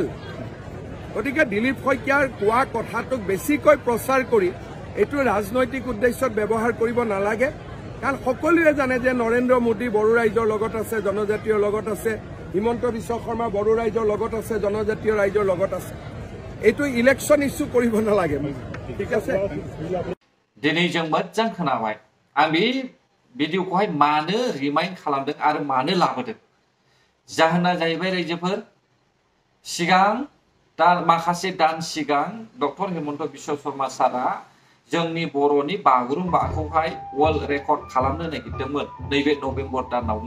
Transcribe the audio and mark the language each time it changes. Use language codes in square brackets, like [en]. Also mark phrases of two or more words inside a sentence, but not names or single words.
[as] গতিকে দিলীপ শইকীয়াৰ কোৱা কথাটোক বেছিকৈ প্ৰচাৰ কৰি এইটো ৰাজনৈতিক উদ্দেশ্যত ব্যৱহাৰ কৰিব নালাগে। কাৰণ সকলোৱে জানে যে নৰেন্দ্ৰ মোদী বড়ো ৰাইজৰ লগত আছে, জনজাতীয় লগত আছে। হিমন্ত বিশ্ব শৰ্মা বড়ো ৰাইজৰ লগত আছে, জনজাতীয় ৰাইজৰ লগত আছে। এইটো [en] election issue [as] কৰিব নালাগে। ঠিক আছে, [brx] दिनै जों मोजां खोनाबाय। आं बे भिडिअखौहाय मानो रिमाइन्ड खालामदों आरो मानो लाबोदों, जाहोना जाहैबाय रायजोफोर, सिगां माखासे दान सिगां डक्टर हेमन्त बिश्व शर्मा सारा जोंनि बर'नि बागुरुम्बाखौहाय [en] world record [brx] खालामनो नागिरदोंमोन नैबे नभेम्बर दानावनो।